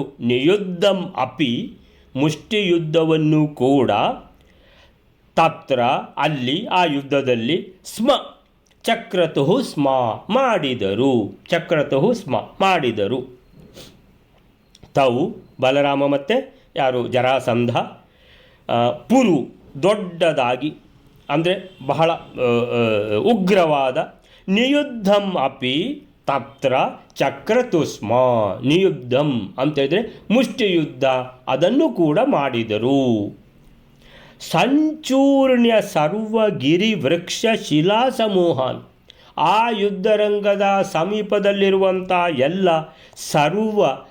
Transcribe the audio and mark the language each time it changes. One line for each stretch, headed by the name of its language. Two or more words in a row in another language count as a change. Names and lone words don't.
Sanskrit: ನಿಯುದ್ಧಂ ಅಪಿ
Kannada: ಮುಷ್ಟಿಯುದ್ಧವನ್ನು ಕೂಡ ತತ್ರ ಅಲ್ಲಿ ಆ ಯುದ್ಧದಲ್ಲಿ
Sanskrit: ಚಕ್ರತುಹು ಸ್ಮ
Kannada: ಮಾಡಿದರು. ತೌ ಬಲರಾಮ ಮತ್ತು ಯಾರು? ಜರಾಸಂಧ. ಪುರು ದೊಡ್ಡದಾಗಿ ಅಂದರೆ ಬಹಳ ಉಗ್ರವಾದ.
Sanskrit: ನಿಯುದ್ಧಂ ಅಪಿ ತತ್ರ ಚಕ್ರತು ಸ್ಮ ನಿಯುದ್ಧಂ
Kannada: ಅಂತೇಳಿದರೆ ಮುಷ್ಟಿಯುದ್ಧ ಅದನ್ನು ಕೂಡ ಮಾಡಿದರು.
Sanskrit: ಸಂಚೂರ್ಣ್ಯ ಸರ್ವಗಿರಿ ವೃಕ್ಷ ಶಿಲಾ ಸಮೂಹಾನ್
Kannada: ಆ ಯುದ್ಧರಂಗದ ಸಮೀಪದಲ್ಲಿರುವಂಥ ಎಲ್ಲ ಸರ್ವ